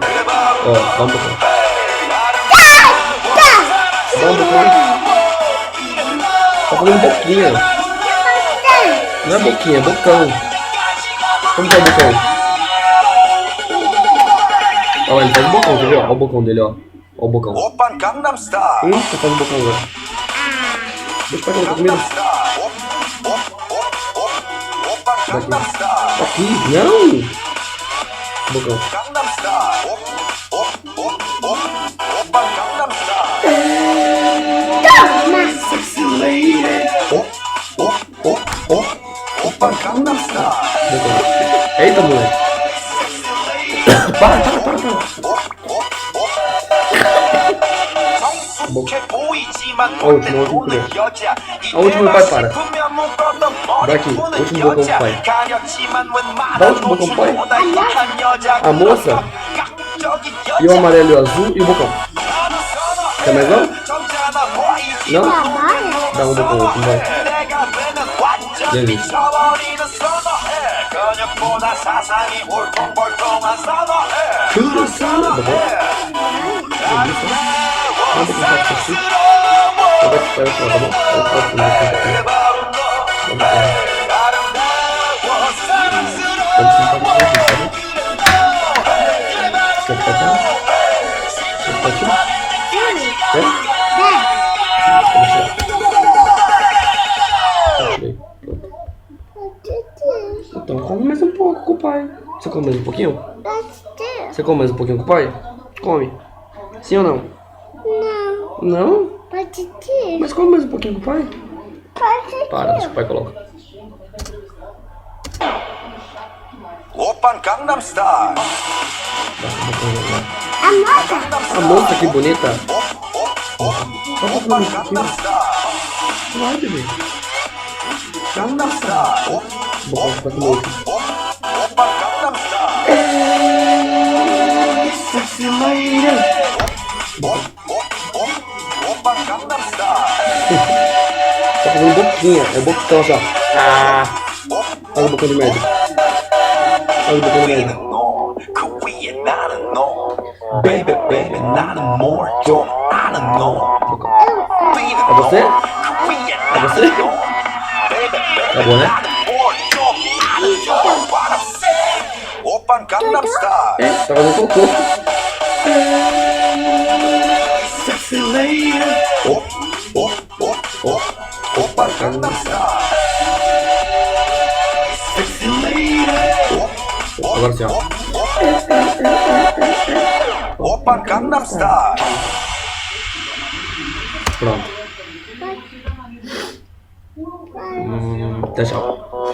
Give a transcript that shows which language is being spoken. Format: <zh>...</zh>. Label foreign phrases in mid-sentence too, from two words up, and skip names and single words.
<pt>Ó, dá um bocão. Dá um bocão. Tá fazendo boquinha. Não é boquinha, é bocão. Como que é o bocão? Ó, ele faz o bocão, quer ver? Ó o bocão dele, ó. Ó o bocão.</pt> <ko>오빤 강남스타일</ko> <pt>Tá fazendo bocão agora. Deixa o pai colocar comida.</pt> <ko>오빤 강남스타일</ko> <pt>Aqui, não! Bocão.</pt> <ko>강남스타일 오빤 강남스타일 오빤 강남스타일</ko> <pt>Bocão. Eita, moleque. Para.</pt> <ko>성숙해 보이지만</ko> <pt>어, último,</pt> <ko>보는</ko> <pt>último.</pt> <ko>여자</ko> <pt>A última pai para.</pt> <ko>싶으면 묶었던 머리</ko> <pt>Daqui,</pt> <ko>보는</ko> <pt>último bocão</pt> <ko>여자</ko> <pt>pai.</pt> <ko>가렸지만 웬</ko> <pt>Dá o último bocão pai.</pt> <ko>보다 야한 여자</ko> <pt>A moça.</pt> <ko>감각적인</ko> <pt>E o</pt> <ko>여자</ko> <pt>amarelo e o azul e o bocão. Quer mais não?</pt> <ko>점잖아 보이지</ko> <pt>Não? Dá um bocão, outro, vai.</pt> <ko>내가 되는 완전</ko> <pt>Delícia.</pt> <ko>미쳐버리는 선어해 근육보다 사상이 울퉁불퉁한 선어해</ko> <pt>Bocão. Delícia. Manda com o pai assim. Eu vou te pegar assim, tá bom? Eu vou fazer um bocão aqui. Vamos sentar no chão, tá bom? Quer ficar aqui? Quer ficar aqui? Quer? Vou tirar. Tirei. Pronto. Então come mais um pouco com o pai. Você come mais um pouquinho? Você come mais um pouquinho com o pai? Come. Sim ou não? Não? Mas come mais um pouquinho com o pai? Para, deixa o pai coloca.</pt> <ko>오빤 강남스타일</ko> <pt>A moça, que bonita. Só pra comer um pouquinho.</pt> <ko>강남스타일</ko> <pt>Vai, bebê.</pt> <ko>강남스타일</ko> <pt>Bocão, vai comer outro.</pt> <ko>오빤 강남스타일 오빤 강남스타일</ko> <pt>Tá fazendo boquinha. É bocão, assim, ó. Ah. Faz um bocão de médio. Faz um bocão de médio.</pt> <ko>너, 그 위에 나는 너</ko> <en>Baby baby</en> <ko>나는 뭘 좀 아는 너</ko> <pt>Bocão.</pt> <ko>위는</ko> <pt>É você?</pt> <ko>그 위에</ko> <pt>É você?</pt> <ko>나는 너</ko> <en>Baby baby</en> <pt>Tá bom, né?</pt> <ko>나는 뭘 좀 아는 너</ko> <en>What I'm saying</en> <ko>오빤 강남스타일</ko> <pt>É, tá fazendo cocô.</pt> <en>Sexy lady.</en> <ko>오빤 강남스타일</ko> <en>Sexy lady.</en> <pt>Agora sim, ó.</pt> <ko>오빤 강남스타일</ko> <pt>Pronto. Até tchau.</pt>